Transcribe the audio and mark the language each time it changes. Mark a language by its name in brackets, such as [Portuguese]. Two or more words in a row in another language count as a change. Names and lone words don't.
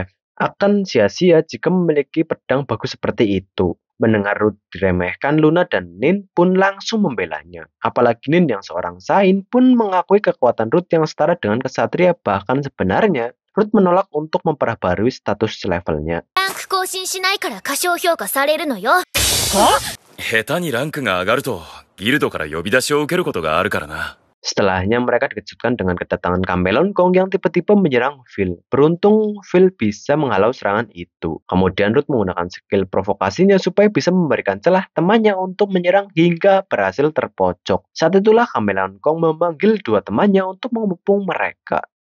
[Indonesian] Akan sia-sia jika memiliki pedang bagus seperti itu. Mendengar Ruth diremehkan, Luna dan Nin pun langsung membelanya. Apalagi Nin yang seorang Sain pun mengakui kekuatan Ruth yang setara dengan kesatria. Bahkan sebenarnya, Ruth menolak untuk memperbarui status levelnya. [Japanese] 更新しないから過小評価されるのよ。下手にランクが上がると、ギルドから呼び出しを受けることがあるからな。 [Indonesian] Setelahnya mereka dikejutkan dengan kedatangan Chameleon Kong yang tiba-tiba menyerang Phil. Beruntung Phil bisa menghalau serangan itu. Kemudian Ruth menggunakan skill provokasinya supaya bisa memberikan celah temannya untuk menyerang hingga berhasil terpojok. Saat itulah Chameleon Kong memanggil dua temannya untuk mengepung mereka.